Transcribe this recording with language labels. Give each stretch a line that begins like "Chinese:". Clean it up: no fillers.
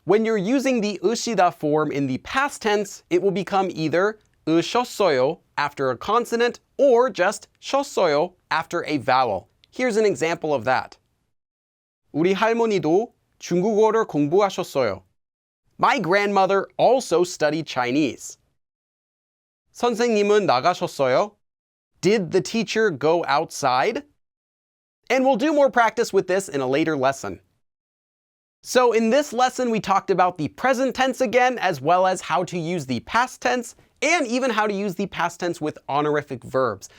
English: When you're using the 으시다 form in the past tense, it will become either 으셨어요 after a consonant or just 셨어요 after a vowel. Here's an example of that.
Korean: 우리 할머니도 중국어를 공부하셨어요.
English: My grandmother also studied Chinese.
Korean: 선생님은 나가셨어요?
English: Did the teacher go outside? And we'll do more practice with this in a later lesson. So in this lesson, we talked about the present tense again, as well as how to use the past tense, and even how to use the past tense with honorific verbs.